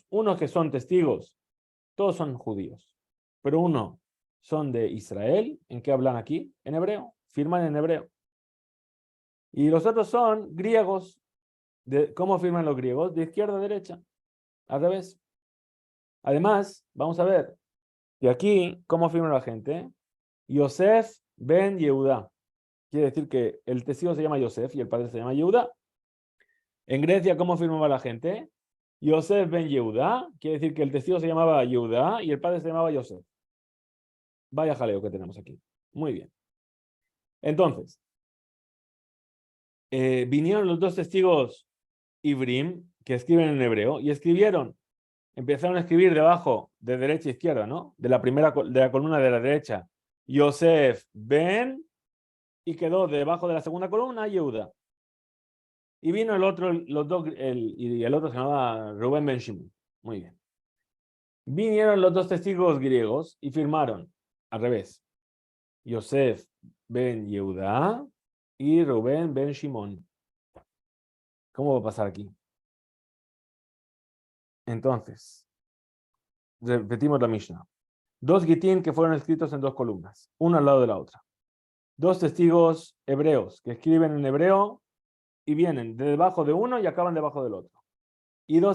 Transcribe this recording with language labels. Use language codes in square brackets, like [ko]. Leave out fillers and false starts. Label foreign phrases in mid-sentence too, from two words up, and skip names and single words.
[es] Unos que son testigos, todos son judíos, pero uno son de Israel. ¿En qué hablan aquí? En hebreo, firman en hebreo. Y los otros son griegos. ¿Cómo firman los griegos? De izquierda a derecha, al revés. Además, vamos a ver que aquí, ¿cómo firma la gente? Yosef ben Yehuda. Quiere decir que el testigo se llama Yosef y el padre se llama Yehuda. En Grecia, ¿cómo firmaba la gente? Yosef ben Yehuda, quiere decir que el testigo se llamaba Yehuda y el padre se llamaba Yosef. Vaya jaleo que tenemos aquí. Muy bien. Entonces, vinieron los dos testigos Ibrim, que escriben en hebreo, y empezaron a escribir debajo, de derecha a izquierda, ¿no? De la columna de la derecha, Yosef ben, y quedó debajo de la segunda columna, Yehuda. Y vino el otro, y el otro se llamaba Rubén ben Shimon. Muy bien. Vinieron los dos testigos griegos y firmaron al revés. Yosef ben Yehuda y Rubén ben Shimon. ¿Cómo va a pasar aquí? Entonces, repetimos la Mishnah. Dos gitín que fueron escritos en dos columnas, uno al lado de la otra. Dos testigos hebreos que escriben en hebreo y vienen de debajo de uno y acaban debajo del otro.